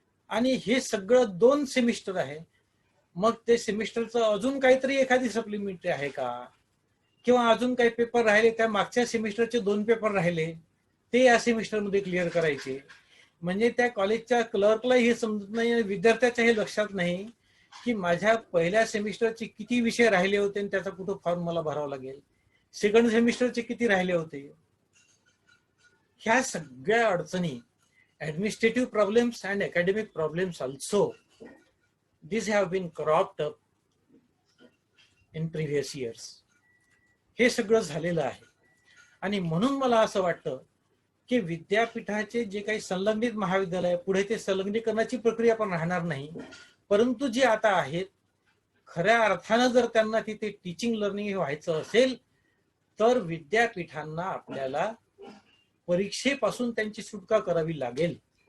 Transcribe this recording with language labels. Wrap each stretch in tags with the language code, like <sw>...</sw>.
<mr>आणि हे सगळं 2 सेमिस्टर आहे. मग ते सेमिस्टरचं अजून काहीतरी एखादी सप्लिमेंटरी आहे का, किंवा अजून काही पेपर राहिले, त्या मागच्या सेमिस्टरचे 2 पेपर राहिले ते या सेमिस्टरमध्ये क्लिअर करायचे. म्हणजे त्या कॉलेजच्या क्लर्कलाही हे समजत नाही, विद्यार्थ्याच्या हे लक्षात नाही की माझ्या पहिल्या सेमिस्टरचे किती विषय राहिले होते आणि त्याचा कुठं फॉर्म मला भरावा लागेल, सेकंड सेमिस्टरचे किती राहिले होते. ह्या सगळ्या अडचणी,</mr> <en>administrative problems and academic problems also, these have been cropped up in previous years.</en> <mr>हे सगळं झालेलं आहे. आणि म्हणून मला असं वाटतं की विद्यापीठाचे जे काही संलग्नित महाविद्यालय, पुढे ते संलग्नीकरणाची प्रक्रिया पण राहणार नाही. परंतु जे आता आहेत, खऱ्या अर्थानं जर त्यांना तिथे टीचिंग लर्निंग व्हायचं असेल तर विद्यापीठांना आपल्याला परीक्षेपासून त्यांची सुटका करावी लागेल.</mr>